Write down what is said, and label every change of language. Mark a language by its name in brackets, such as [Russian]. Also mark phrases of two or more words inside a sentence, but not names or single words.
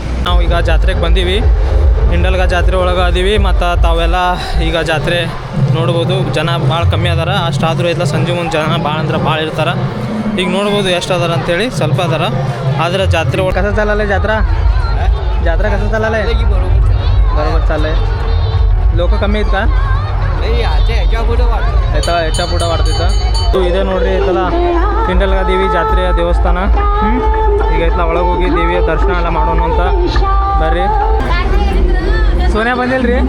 [Kannada] ನಾವು ಈಗ ಜಾತ್ರೆಗೆ ಬಂದೀವಿ, ಇಂಡಲ್ಗ ಜಾತ್ರೆ ಒಳಗೆ ಅದೀವಿ. ಮತ್ತು ತಾವೆಲ್ಲ ಈಗ ಜಾತ್ರೆ ನೋಡ್ಬೋದು. ಜನ ಭಾಳ ಕಮ್ಮಿ ಅದಾರ. ಅಷ್ಟಾದರೂ ಐತಲ್ಲ ಸಂಜೆ ಮುಂದೆ ಜನ ಭಾಳ ಅಂದ್ರೆ ಭಾಳ ಇರ್ತಾರೆ. ಈಗ ನೋಡ್ಬೋದು ಎಷ್ಟು ಅದಾರ ಅಂತೇಳಿ. ಸ್ವಲ್ಪ ಅದಾರ. ಆದರೆ ಜಾತ್ರೆ ಒಳಗೆ ಕಸ ಚಾಲಲ್ಲ. [Marathi] ಜಾತ್ರೆ कसं चाललं आहे? बरोबर चाललं आहे. लोक कमी आहेत का? ह्याच्या पुढं वाढतिತ್ತು. [Kannada] ಇದೇ ನೋಡ್ರಿ ಐತಲ್ಲ ಇಂಡಲ್ಗ ದೇವಿ ಜಾತ್ರೆಯ ದೇವಸ್ಥಾನ. ಈಗ ಐತಲ್ಲ ಒಳಗೆ ಹೋಗಿ ದೇವಿಯ ದರ್ಶನ ಎಲ್ಲ ಮಾಡೋಣ ಅಂತ. ಬರ್ರಿ. ಸೋನ್ಯಾ ಬಂದಿಲ್ಲ ರೀ?